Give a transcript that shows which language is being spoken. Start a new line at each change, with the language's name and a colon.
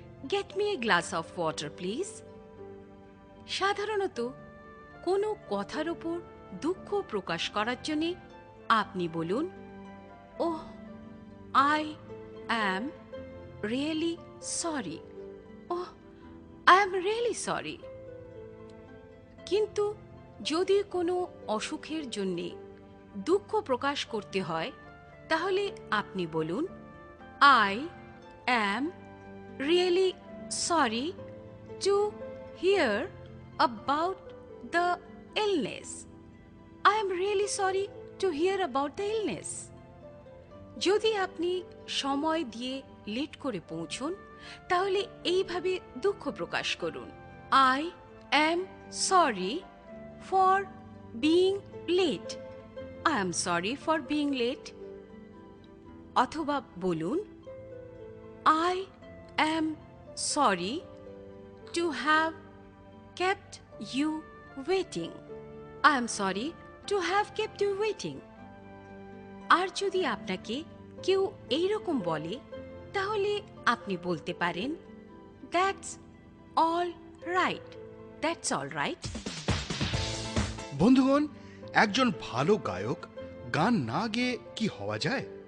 English: Get me a glass of water please.
Bangla: সাধারণত কোনো কথার উপর দুঃখ প্রকাশ করার জন্যে আপনি বলুন
English: Oh I am really sorry. Oh I am really sorry.
Bangla: কিন্তু যদি কোনো অসুখের জন্য দুঃখ প্রকাশ করতে হয় তাহলে আপনি বলুন
English: I am really sorry to hear about the illness. I am really sorry to hear about the illness.
Bangla: যদি আপনি সময় দিয়ে লেট করে পৌঁছন তাহলে এইভাবে দুঃখ প্রকাশ করুন,
English: I am sorry for being late. I am sorry for being late.
Bangla: অথবা বলুন,
English: I am sorry to have kept you waiting. I am sorry to have kept you waiting.
Bangla: আর যদি আপনাকে কেউ এই রকম বলে তাহলে আপনি বলতে পারেন, That's all right.
English: That's all right.
Bangla: বন্ধুগণ, একজন ভালো গায়ক গান না গেয়ে কি হওয়া যায়?